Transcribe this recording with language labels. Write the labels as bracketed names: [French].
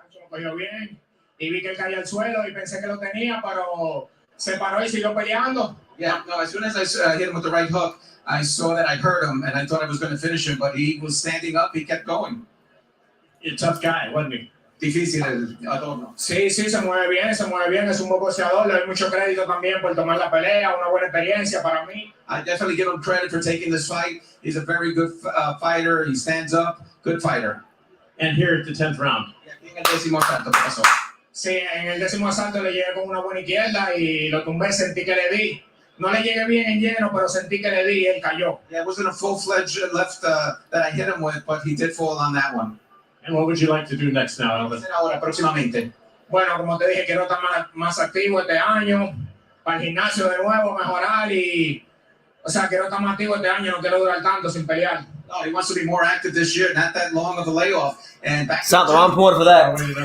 [Spanish] Cogió bien y vi que él cayó al suelo y pensé que lo tenía, pero se paró y siguió peleando. [English] Yeah, no, as soon as I hit him with the right hook, I saw that I hurt him, and I thought I was going to finish him, but he was standing up. He kept going. A tough guy, wasn't he? [Spanish] Difícil, Adorno. Sí, se mueve bien, es un buen boxeador. Le doy mucho crédito también por tomar la pelea, una buena experiencia para mí. [English] I definitely give him credit for taking this fight. He's a very good fighter. He stands up, good fighter. And here at the 10th round. [Spanish] En el 10º asalto, ¿qué pasó? Sí, en el 10º asalto le llegué con una buena izquierda y lo tumbé, sentí que le di. No le llegué bien en lleno, pero sentí que le di y él cayó. [English] Yeah, it wasn't a full-fledged left that I hit him with, but he did fall on that one. And what would you like to do next now, Elvis? [Spanish] Ahora, próximamente. Bueno, como te dije, quiero estar más activo este año, para el gimnasio de nuevo, mejorar y... O sea, quiero estar más activo este año, no quiero durar tanto sin pelear. [English] No, he wants to be more active this year, not that long of a layoff. And back Sound the wrong point for that.